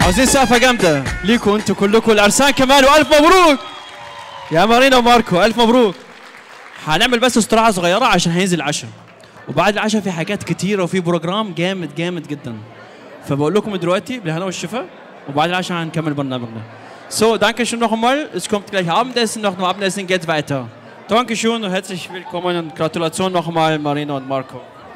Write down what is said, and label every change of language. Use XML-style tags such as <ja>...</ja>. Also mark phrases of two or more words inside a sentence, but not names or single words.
<ar>عاوزين سقفه جامده ليكوا انتوا كلكم، العرسان كمان، والف مبروك يا مارينا وماركو، الف مبروك. هنعمل بس استراحه صغيره عشان هينزل العشاء، وبعد العشاء في حاجات كتيرة وفي بروجرام جامد جامد جدا. فبقول لكم دلوقتي بالهنا والشفا، وبعد العشاء هنكمل برنامجنا.</ar> <de>So, danke schön noch einmal. Es kommt gleich Abendessen, nach dem Abendessen geht's weiter. Dankeschön und herzlich willkommen und Gratulation noch einmal Marina und Marco.</de>